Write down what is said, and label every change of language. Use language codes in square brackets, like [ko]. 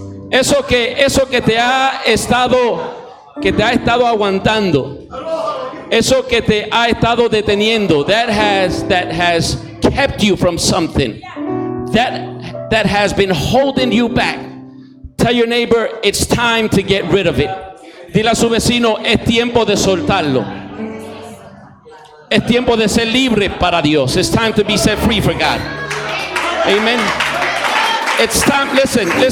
[es] Eso que te ha estado aguantando, eso que te ha estado deteniendo, [en] that has kept you from something, that has been holding you back. Tell your neighbor, it's time to get rid of it. [es] Dile a su vecino, es tiempo de soltarlo. Es tiempo de ser libre para Dios. [en] It's time to be set free for God. Amen. It's time. Listen.